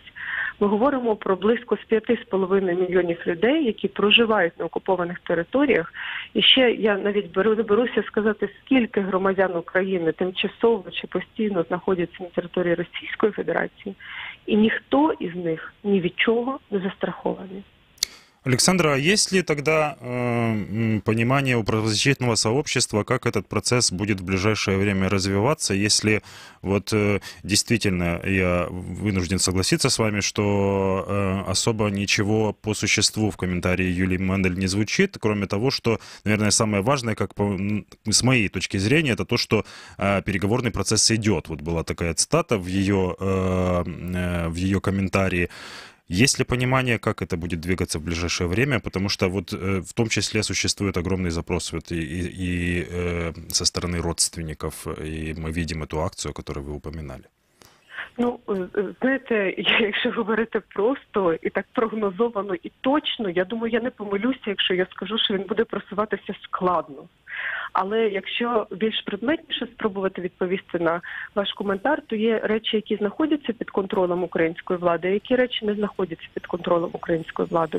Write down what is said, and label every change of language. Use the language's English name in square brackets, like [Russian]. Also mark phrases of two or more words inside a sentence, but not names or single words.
[Ukrainian] Ми говоримо про близько 5,5 мільйонів людей, які проживають на окупованих територіях. І ще я навіть беруся сказати, скільки громадян України тимчасово чи постійно знаходяться на території Російської Федерації, і ніхто із них ні від чого не застрахований. [Russian] Александра, а есть ли тогда понимание у правозащитного сообщества, как этот процесс будет в ближайшее время развиваться, если вот действительно я вынужден согласиться с вами, что особо ничего по существу в комментарии Юлии Мендель не звучит, кроме того, что, наверное, самое важное, с моей точки зрения, это то, что переговорный процесс идет. Вот была такая цитата в ее комментарии. Есть ли понимание, как это будет двигаться в ближайшее время? Потому что вот в том числе существует огромный запрос вот и со стороны родственников, и мы видим эту акцию, которую вы упоминали. [Ukrainian] Ну, знаєте, якщо говорити просто і так прогнозовано і точно, я думаю, я не помилюся, якщо я скажу, що він буде просуватися складно. Але якщо більш предметніше спробувати відповісти на ваш коментар, то є речі, які знаходяться під контролем української влади, а які речі не знаходяться під контролем української влади.